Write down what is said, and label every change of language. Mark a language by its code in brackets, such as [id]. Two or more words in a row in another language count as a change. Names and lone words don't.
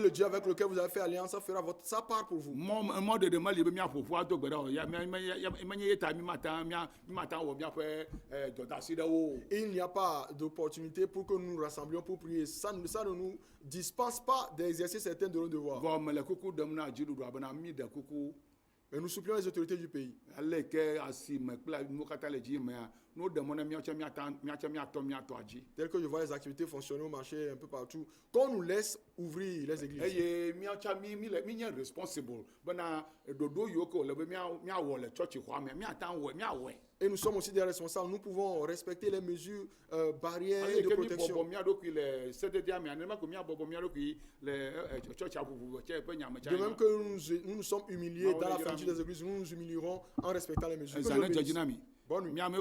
[fr] Et le Dieu avec lequel vous avez fait alliance fera sa part pour vous. [ee] Mɔ ɖeɖe meli be miaƒoƒu ado gbe ɖa o ya menye ye ta mi mata wɔ miaƒe dɔdasi ɖewo. [fr] Il n'y a pas d'opportunité pour que nous nous rassemblions pour prier. Ça ne nous dispense pas d'exercer certains de nos devoirs. [ee] Vɔ mele kuku ɖem na dziɖuɖu abena mi de kuku. [fr] Mais nous supplions les autorités du pays. [ee] Ale ke asi me kple nu katã le dzi mea no de mo ne miatsɛ miatɔ adzi. [fr] Tel que je vois les activités fonctionner au marché un peu partout, qu'on nous laisse ouvrir les églises. [ee] Eye miatsɛ mi nye responsible bena ɖoɖo yiwo ke le be miawɔ le tsɔtsi xɔa me miata miawɔe. [fr] Et nous sommes aussi des responsables. Nous pouvons respecter les mesures barrières de protection. De même que nous nous sommes humiliés dans la fermeture des églises, nous nous humilierons en respectant les mesures. Bonne nuit.